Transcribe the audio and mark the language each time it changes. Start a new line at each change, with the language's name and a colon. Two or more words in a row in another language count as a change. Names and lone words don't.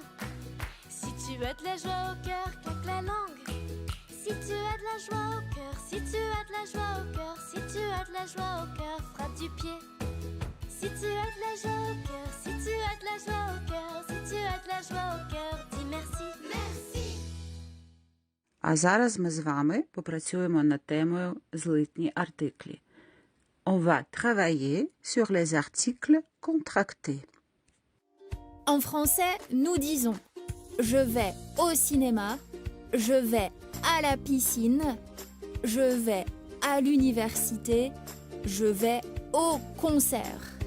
French: Si tu as de la joie au cœur, claque la langue. Si tu as de la joie au cœur, si tu as de la joie au cœur, si tu as de la joie au cœur, frappe du pied. Si tu as de la joie au cœur, si tu as de la joie au cœur, si tu as de la joie au cœur, dis merci. Merci.
Ukrainian: А зараз ми з вами попрацюємо над темою злитні артиклі.
French: On va travailler sur les articles contractés. En français, nous disons je vais au cinéma, je vais à la piscine, je vais à l'université, je vais au concert.